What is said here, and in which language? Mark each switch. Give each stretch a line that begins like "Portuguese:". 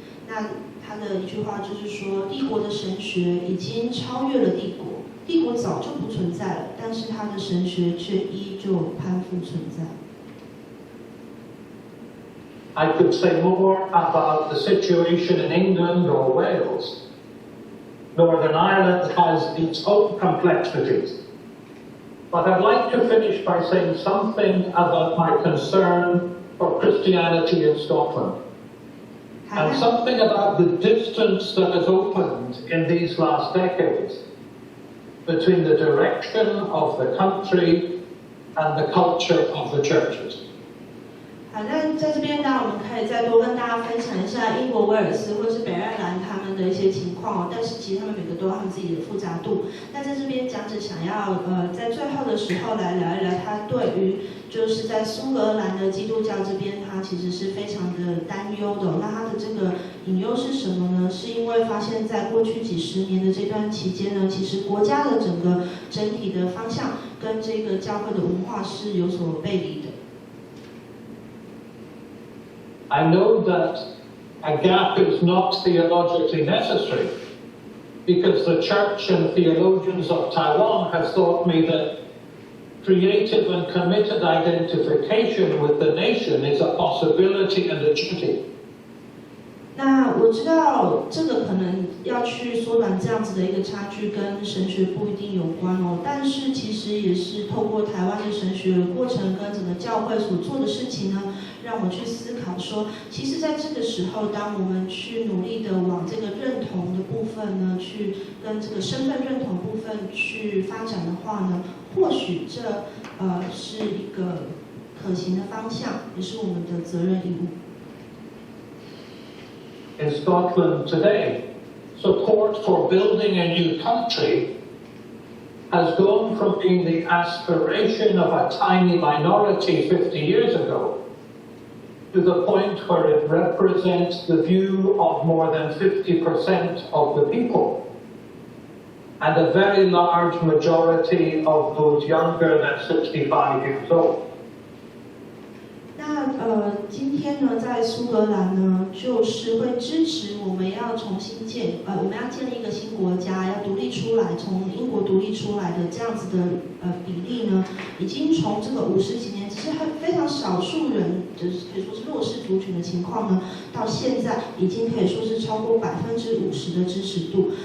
Chinese: 那他的一句话就是说，帝国的神学已经超越了帝国。帝国早就不存在了，但是他的神学却依旧攀附存在。
English: I could say more about the situation in England or Wales. Northern Ireland has its own complexities. But I'd like to finish by saying something about my concern for Christianity in Scotland. And something about the distance that has opened in these last decades between the direction of the country and the culture of the churches.
Chinese: 好，那在这边呢，我们可以再多跟大家分享一下英国、威尔斯或是北爱尔兰他们的一些情况哦。但是其实他们每个都有他们自己的复杂度。那在这边讲者想要在最后的时候来聊一聊他对于就是在苏格兰的基督教这边，他其实是非常的担忧的哦。那他的这个隐忧是什么呢？是因为发现在过去几十年的这段期间呢，其实国家的整体的方向跟这个教会的文化是有所背离的。
English: I know that a gap is not theologically necessary because the church and theologians of Taiwan have taught me that creative and committed identification with the nation is a possibility and a duty.
Chinese: 那我知道这个可能要去缩短这样子的一个差距，跟神学不一定有关哦。但是其实也是透过台湾的神学的过程跟整个教会所做的事情呢，让我去思考说，其实在这个时候，当我们去努力的往这个认同的部分呢，去跟这个身份认同部分去发展的话呢，或许这是一个可行的方向，也是我们的责任义务。
English: In Scotland today, support for building a new country has gone from being the aspiration of a tiny minority 50 years ago to the point where it represents the view of more than 50% of the people and a very large majority of those younger than 65 years old.
Chinese: 那今天呢，在苏格兰呢，就是会支持我们要重新我们要建立一个新国家，要独立出来，从英国独立出来的这样子的比例呢，已经从这个50几年只是非常少数人，就是可以说是弱势族群的情况呢，到现在已经可以说是超过50%的支持度。